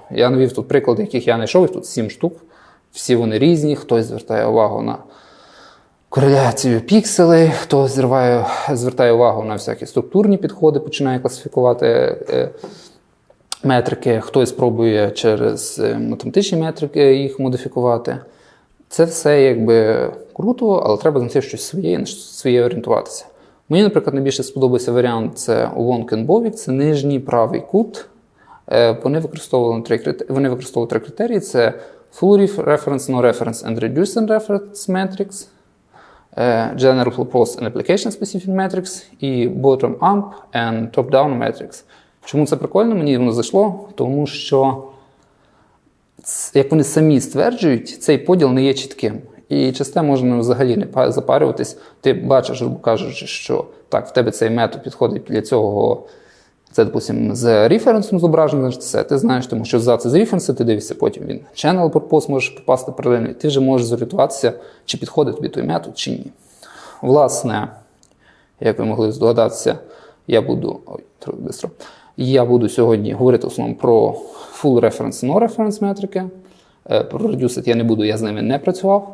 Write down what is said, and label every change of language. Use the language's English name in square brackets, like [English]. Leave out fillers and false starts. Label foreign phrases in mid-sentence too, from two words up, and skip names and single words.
[Ukrainian] Я навів тут приклади, яких я знайшов, їх тут 7 штук. Всі вони різні, хтось звертає увагу на кореляцію пікселей, хтось звертає увагу на всякі структурні підходи, починає класифікувати метрики, хтось спробує через математичні метрики їх модифікувати. Це все якби круто, але треба знайти щось своє, на своє орієнтуватися. Мені, наприклад, найбільше сподобався варіант, це Wonk and Bovik, це нижній правий кут. Вони використовували три критерії, це [English] Full Reference, No Reference and Reduced Reference Metrics, General Purpose and Application Specific Metrics і Bottom Up and Top Down Metrics. [Ukrainian] Чому це прикольно? Мені воно зайшло, тому що, як вони самі стверджують, цей поділ не є чітким. І через те можна взагалі не запарюватись. Ти бачиш, грубо кажучи, що так, в тебе цей метод підходить для цього, це, допустимо, з референсом зображення, ти знаєш, тому що за це з референсу, ти дивишся, потім він [English] channel purpose [Ukrainian] можеш попасти паралельно, і ти вже можеш зорієнтуватися, чи підходить тобі той метод, чи ні. Власне, як ви могли здогадатися, я буду сьогодні говорити в основному про [English] Full Reference, No Reference [Ukrainian] метрики. Про Reduced я не буду, я з ними не працював.